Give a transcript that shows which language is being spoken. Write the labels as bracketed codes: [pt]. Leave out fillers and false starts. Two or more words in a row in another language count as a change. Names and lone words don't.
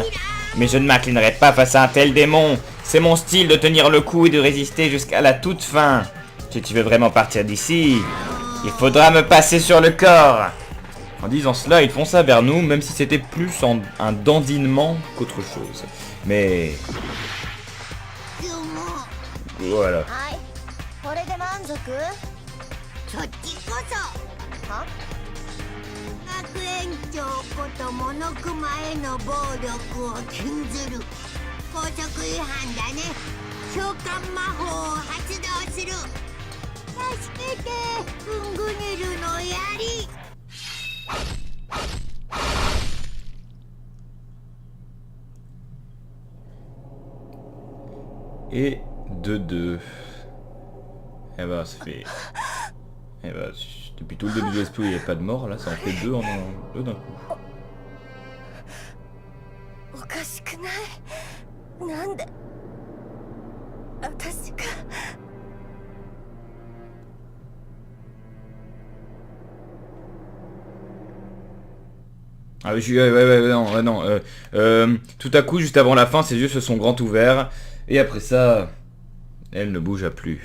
[fr] Mais je ne m'inclinerai pas face à un tel démon. C'est mon style de tenir le coup et de résister jusqu'à la toute fin. Si tu veux vraiment partir d'ici, il faudra me passer sur le corps. En disant cela, ils fonça vers nous, même si c'était plus un dandinement qu'autre chose. Mais... voilà. [ja] これで満足？そっちこそ。は？学園長ことモノクマへの暴力を禁ずる校則違反だね。召喚魔法を発動する。助けて、ウングネルの槍。 [fr] Et 2-2. Eh bah ça fait... Eh bah depuis tout le début de l'esprit il n'y avait pas de mort, là ça en fait deux d'un coup. [ja] おかしくない？なんで私が。 [fr] Ah oui, non. Tout à coup, juste avant la fin, ses yeux se sont grands ouverts. Et après ça, elle ne bougea plus.